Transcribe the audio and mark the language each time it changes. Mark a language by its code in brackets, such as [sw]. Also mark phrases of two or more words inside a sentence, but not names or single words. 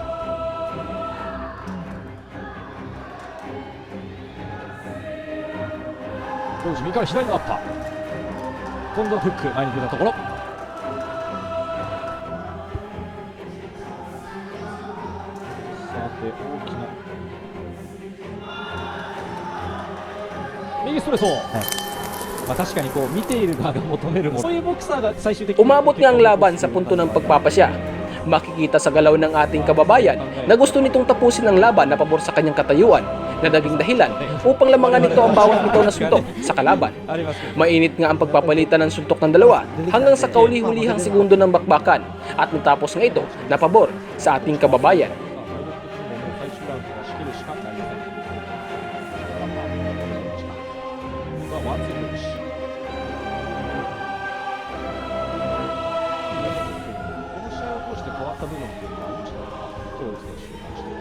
[ja] 京口右から左のアッパー、今度はフック前に出たところ、さて大きな右ストレート、まあ確かにこう見ている側が求めるもの、そういうボクサーが最終的に [tl] Umabot nga ang laban sa punto ng pagpapasya. Makikita sa galaw ng ating kababayan na gusto nitong tapusin ang laban na pabor sa kanyang katayuan na naging dahilan upang lamangan nito ang bawat bitaw na suntok sa kalaban. [ja] ありますけど、 [tl] Mainit nga ang pagpapalitan ng suntok ng dalawa hanggang sa kauli-hulihang segundo ng bakbakan at natapos nga ito na pabor sa ating kababayan. [ja] 最終ラウンドは仕切るしかないません。ワンツーフック。この試合を通して変わった部分っていうのはありましたか、京口選手に関しては。